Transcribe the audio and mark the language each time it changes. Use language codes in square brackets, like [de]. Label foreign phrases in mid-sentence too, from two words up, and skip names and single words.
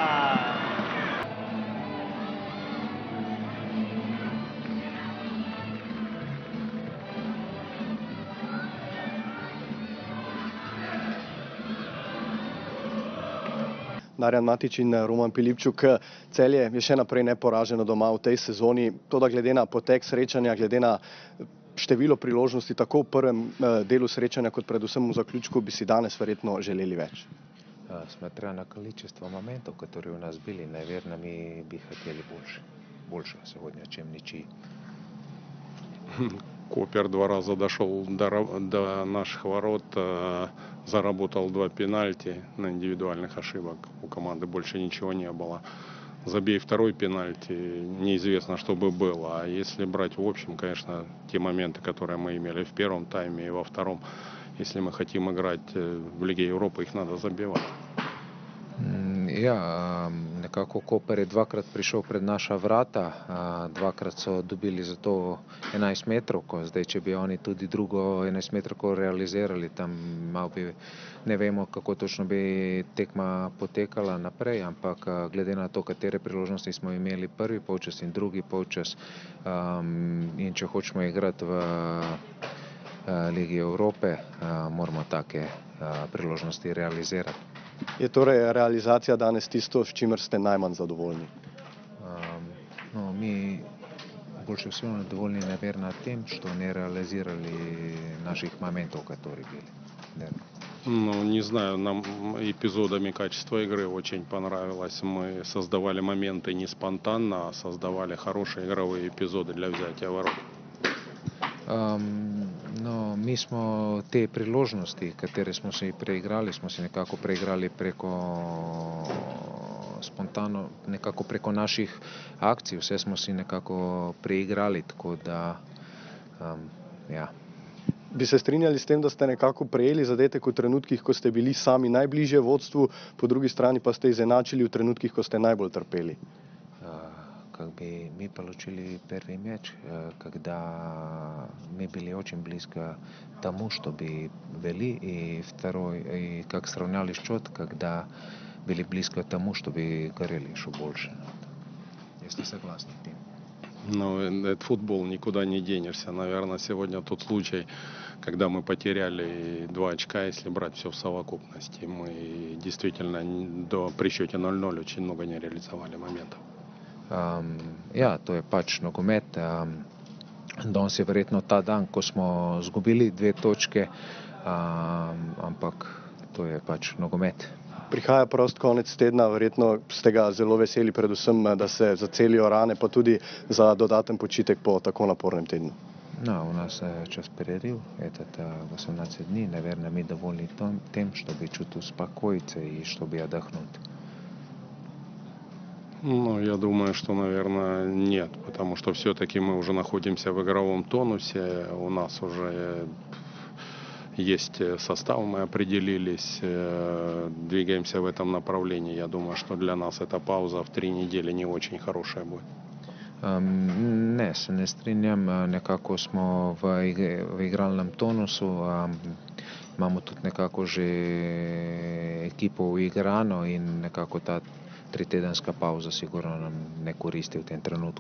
[sl] Marjan Matić in Roman Pilipčuk. Celje je še naprej neporaženo doma v tej sezoni. Toda glede na potek srečanja, glede na število priložnosti tako v prvem delu srečanja kot predvsem v zaključku, bi si danes verjetno želeli več. [ru] Смотря на количество моментов, которые у нас были, наверное, мы бы хотели больше сегодня, чем ничьи. Копер 2 раза дошел до наших ворот, заработал 2 пенальти на индивидуальных ошибок. У команды больше ничего не было. Забей 2-й пенальти, неизвестно, что бы было. А если брать в общем, конечно, те моменты, которые мы имели в первом тайме и во втором, если мы хотим играть в Лиге Европы, их надо забивать. [sl] Ja nekako Koper je dvakrat prišel pred naša vrata, dvakrat so dobili za to 11 metrovko, zdaj če bi oni tudi drugo 11 metrovko realizirali, tam malo bi, ne vemo kako točno bi tekma potekala naprej, ampak glede na to, katere priložnosti smo imeli prvi polčas in drugi polčas, in če hočemo igrati v Ligi Evrope, moramo take priložnosti realizirati. Je torej realizacija danes tisto, s čimer ste najmanj zadovoljni? [ru] Mi больше всего довольны, наверное, тем, что не реализировали наших моментов, которые были. Ну, не знаю, нам эпизодами качество игры очень понравилось. Мы создавали моменты не спонтанно, а создавали хорошие игровые эпизоды для взятия ворот. [sl] No, mi smo te priložnosti, katere smo si preigrali, smo si nekako preigrali preko spontano, nekako preko naših akcij, vse smo si nekako preigrali, tako da, ja. Bi se strinjali s tem, da ste nekako prejeli zadetek v trenutkih, ko ste bili sami najbližje vodstvu, po drugi strani pa ste izenačili v trenutkih, ko ste najbolj trpeli? [ru] Как бы мы получили первый мяч, когда мы были очень близко к тому, чтобы вели, и второй, и как сравняли счет, когда были близко к тому, чтобы горели еще больше. Если согласны с тем. Ну, это футбол, никуда не денешься. Наверное, сегодня тот случай, когда мы потеряли 2 очка, если брать все в совокупности. Мы действительно при счете 0-0 очень много не реализовали моментов. [sl] Ja, to je pač nogomet. Danes je verjetno ta dan, ko smo izgubili 2 točke, ampak to je pač nogomet. Prihaja prost konec tedna, verjetno ste ga zelo veseli, predvsem, da se zacelijo rane, pa tudi za dodaten počitek po tako napornem tednu. No, [ru] у нас час перерыв, этот 18 дней, наверное, мы довольны тем, чтобы чуть успокоиться и чтобы отдохнуть. Ну, я думаю, что, наверное, нет, потому что все-таки мы уже находимся в игровом тонусе, у нас уже есть состав, мы определились, двигаемся в этом направлении. Я думаю, что для нас эта пауза в 3 недели не очень хорошая будет. [sl] Ne, se ne strinjam, nekako smo v igralnem tonusu, imamo tudi nekako že ekipo uigrano in nekako ta 3-tedenska pauza sigurno nam ne koristi v tem trenutku.